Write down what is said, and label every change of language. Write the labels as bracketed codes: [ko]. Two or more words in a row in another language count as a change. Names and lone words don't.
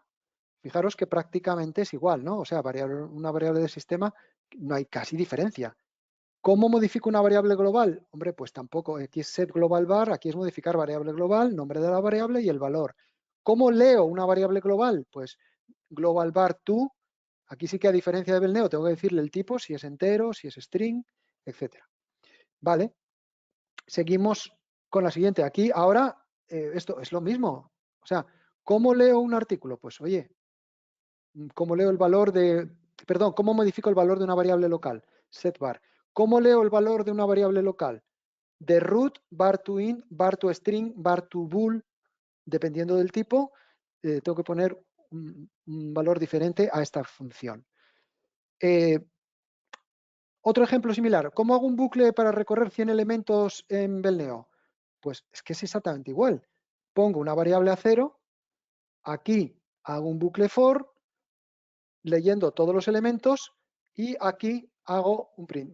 [es] Fijaros que prácticamente es igual, ¿no? O sea, una variable de sistema, no hay casi diferencia. ¿Cómo modifico una variable global? Hombre, pues tampoco. Aquí es [en] set global var, [es] aquí es modificar variable global, nombre de la variable y el valor. ¿Cómo leo una variable global? [en] Pues global var to. [es] Aquí sí que a diferencia de Belneo tengo que decirle el tipo, si es entero, si es string, etc. Vale. Seguimos con la siguiente. Aquí ahora esto es lo mismo. O sea, ¿cómo leo un artículo? Pues oye, ¿cómo leo el valor de, perdón, cómo modifico el valor de una variable local? [en] Set var. [es] ¿Cómo leo el valor de una variable local? De root, [en] var to int, var to string, var to bool, [es] dependiendo del tipo, tengo que poner un valor diferente a esta función. Otro ejemplo similar, ¿cómo hago un bucle para recorrer 100 elementos en Belneo? Pues es que es exactamente igual. Pongo una variable a 0, aquí hago un bucle for, leyendo todos los elementos, y aquí hago un print.